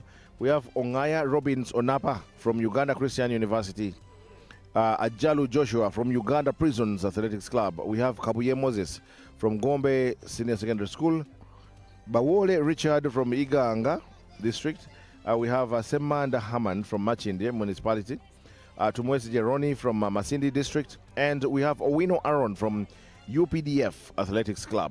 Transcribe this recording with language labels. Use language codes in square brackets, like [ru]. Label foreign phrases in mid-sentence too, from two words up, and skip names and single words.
[en] We have Ongaya Robbins Onapa from Uganda Christian University. Ajalu Joshua from Uganda Prisons Athletics Club. We have Kabuye Moses from Gombe Senior Secondary School. Bawole Richard from Iganga district. We have Semanda Haman from Machinde municipality. Tumwesi Jeroni from Masindi district. And we have Owino Aaron from UPDF Athletics Club.